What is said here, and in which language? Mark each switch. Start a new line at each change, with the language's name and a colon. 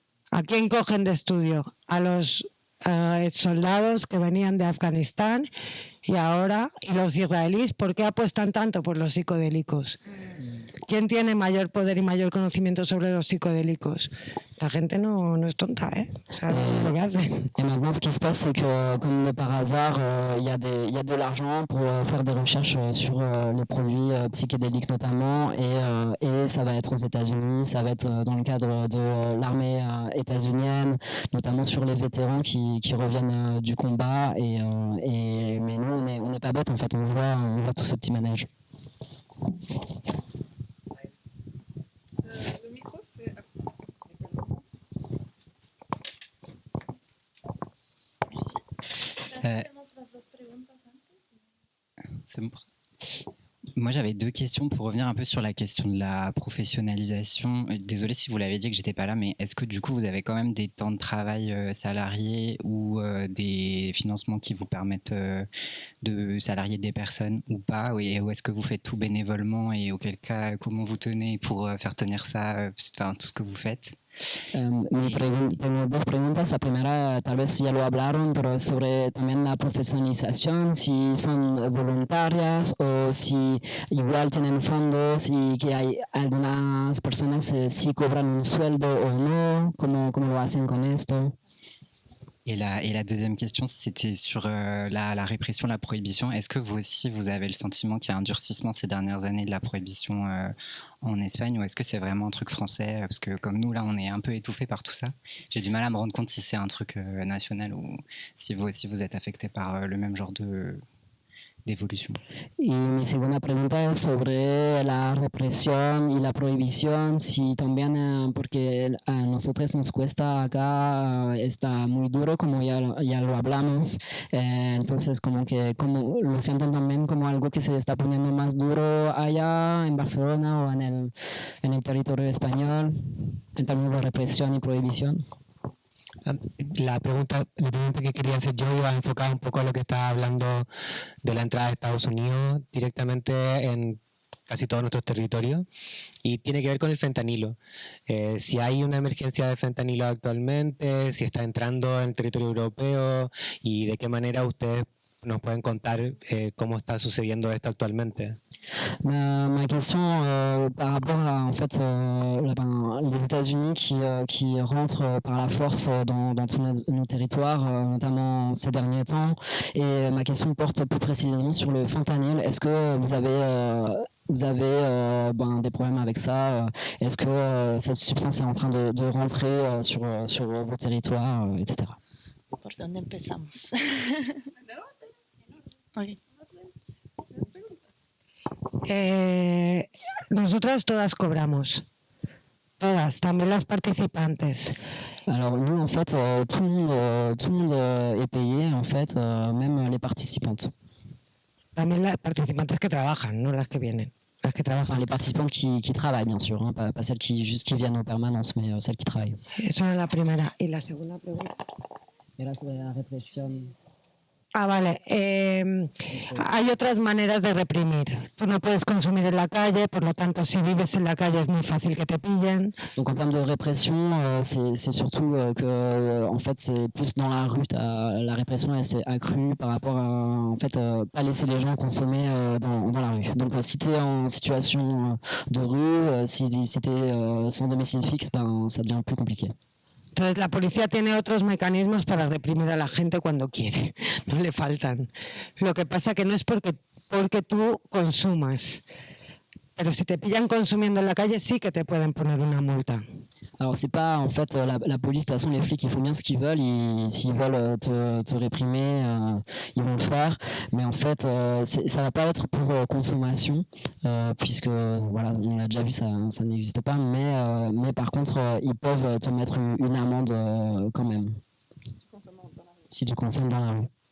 Spanish: ¿A quién cogen de estudio? A los soldados que venían de Afganistán y los israelíes. ¿Por qué apuestan tanto por los psicodélicos? ¿Quién tiene mayor poder y mayor conocimiento sobre los psicodélicos? La gente no es tonta, ¿eh? O sea, lo que hace.
French: Et maintenant, ce qui se passe, c'est que, comme par hasard, il y a de l'argent pour faire des recherches sur les produits psychédéliques notamment, et ça va être aux États-Unis, ça va être dans le cadre de l'armée états-unienne, notamment sur les vétérans qui reviennent du combat. Mais nous, on n'est pas bêtes, en fait, on voit tout ce petit manège. Le micro, c'est... C'est bon pour toi. Moi, j'avais deux questions pour revenir un peu sur la question de la professionnalisation. Désolé si vous l'avez dit que j'étais pas là, mais est-ce que du coup vous avez quand même des temps de travail salariés ou des financements qui vous permettent de salarier des personnes ou pas, ou est-ce que vous faites tout bénévolement et auquel cas comment vous tenez pour faire tenir ça, enfin tout ce que vous faites?
Spanish: Tengo dos preguntas. La primera, tal vez ya lo hablaron, pero sobre también la profesionalización, si son voluntarias o si igual tienen fondos y que hay algunas personas si cobran un sueldo o no, ¿cómo lo hacen con esto?
French: Et la deuxième question, c'était sur la répression, la prohibition. Est-ce que vous aussi, vous avez le sentiment qu'il y a un durcissement ces dernières années de la prohibition en Espagne, ou est-ce que c'est vraiment un truc français? Parce que comme nous, là, on est un peu étouffés par tout ça. J'ai du mal à me rendre compte si c'est un truc national ou si vous aussi, vous êtes affecté par le même genre d'évolution.
Spanish: Y mi segunda pregunta es sobre la represión y la prohibición, si también, porque a nosotros nos cuesta acá, está muy duro, como ya lo hablamos, entonces como lo sienten también como algo que se está poniendo más duro allá en Barcelona o en el territorio español, en términos de represión y prohibición. La pregunta que quería hacer yo iba enfocada un poco a lo que estaba hablando de la entrada de Estados Unidos directamente en casi todos nuestros territorios, y tiene que ver con el fentanilo. Si hay una emergencia de fentanilo actualmente, si está entrando en el territorio europeo y de qué manera ustedes nos pueden contar cómo está sucediendo esto actualmente.
French: Ma question par rapport à en fait les États-Unis qui rentrent par la force dans tous nos territoires, notamment ces derniers temps. Et ma question porte plus précisément sur le fentanyl. Est-ce que vous avez des problèmes avec ça? Est-ce que cette substance est en train de rentrer sur vos territoires, etc.
Spanish: ¿Por dónde empezamos?
English: Okay.
Spanish: Nosotras todas cobramos, todas, también las participantes.
French: Alors nous en fait tout le monde est payé en fait, même les participantes.
Spanish: También las participantes que trabajan, no las que vienen. Las que trabajan.
French: Les participantes qui travaillent bien sûr, hein, pas celles qui viennent en permanence, mais celles qui travaillent.
Spanish: Eso era la primera. Y la segunda pregunta era sobre la represión. Vale. Hay otras maneras de reprimir. Tú no puedes consumir en la calle, por lo tanto, si vives en la calle es muy fácil que te pillen.
French: Donc en termes de répression, c'est surtout que en fait c'est plus dans la rue. La répression elle s'est accrue par rapport à en fait pas laisser les gens consommer dans la rue. Donc si tu es en situation de rue, si tu es sans domicile fixe, ça devient plus compliqué.
Spanish: Entonces la policía tiene otros mecanismos para reprimir a la gente cuando quiere, no le faltan. Lo que pasa que no es porque tú consumas, pero si te pillan consumiendo en la calle sí que te pueden poner una multa.
French: Alors c'est pas en fait la police, de toute façon les flics ils font bien ce qu'ils veulent, s'ils veulent te réprimer, ils vont le faire, mais en fait ça va pas être pour consommation, puisque voilà, on l'a déjà vu, ça n'existe pas, mais par contre ils peuvent te mettre une amende quand même, si tu consommes dans la rue.